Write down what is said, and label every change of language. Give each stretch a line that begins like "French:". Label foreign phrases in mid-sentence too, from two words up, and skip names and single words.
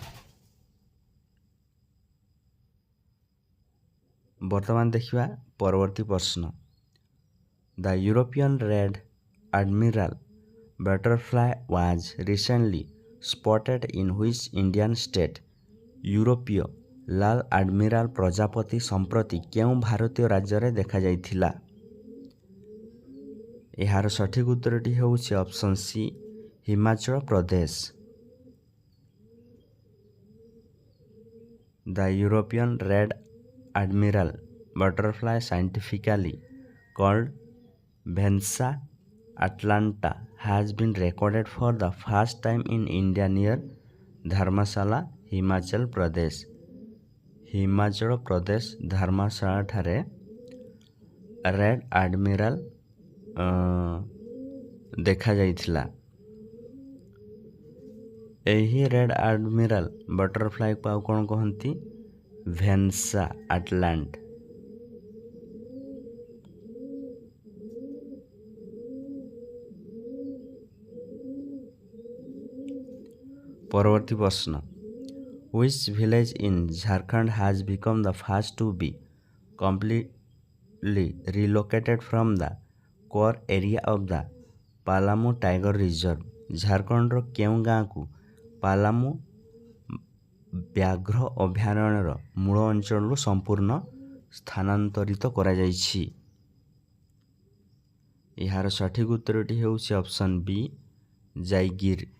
Odia: ବର୍ତ୍ତମାନ ଦେଖିବା ପରବର୍ତ୍ତୀ ପ୍ରଶ୍ନ,
English: The European Red Admiral butterfly was recently spotted in which Indian state?
Odia: ୟୁରୋପୀୟ ଲାଲ ଏଡମିରାଲ ପ୍ରଜାପତି ସମ୍ପ୍ରତି କେଉଁ ଭାରତୀୟ ରାଜ୍ୟ ରେ ଦେଖା ଯାଇଥିଲା? ଏହାର ସଠିକ୍ ଉତ୍ତରଟି ହେଉଛି
English: option C
Odia: ହିମାଚଳ ପ୍ରଦେଶ।
English: The European red admiral butterfly, scientifically called Vensa atlanta, has been recorded for the first time in India near Dharmasala, Himachal Pradesh।
Odia: ହିମାଚଳ ପ୍ରଦେଶ ଧର୍ମଶାଳା ଠାରେ
English: red admiral
Odia: ଦେଖାଯାଇଥିଲା। ଏହି
English: red admiral butterfly
Odia: ଆଉ କ'ଣ କହନ୍ତି? ଭେନ୍ସା ଆଟଲାଣ୍ଟ। ପରବର୍ତ୍ତୀ ପ୍ରଶ୍ନ,
English: which village in Jharkhand has become the first to be completely relocated from the core area of the ପାଲାମୁ ଟାଇଗର ରିଜର୍ଭ?
Odia: ଝାଡ଼ଖଣ୍ଡର କେଉଁ ଗାଁକୁ ପାଲାମୁ ବ୍ୟାଘ୍ର ଅଭୟାରଣ୍ୟର ମୂଳ ଅଞ୍ଚଳରୁ ସମ୍ପୂର୍ଣ୍ଣ ସ୍ଥାନାନ୍ତରିତ କରାଯାଇଛି? ଏହାର ସଠିକ୍ ଉତ୍ତରଟି ହେଉଛି
English: option B
Odia: ଜାଇଗିର।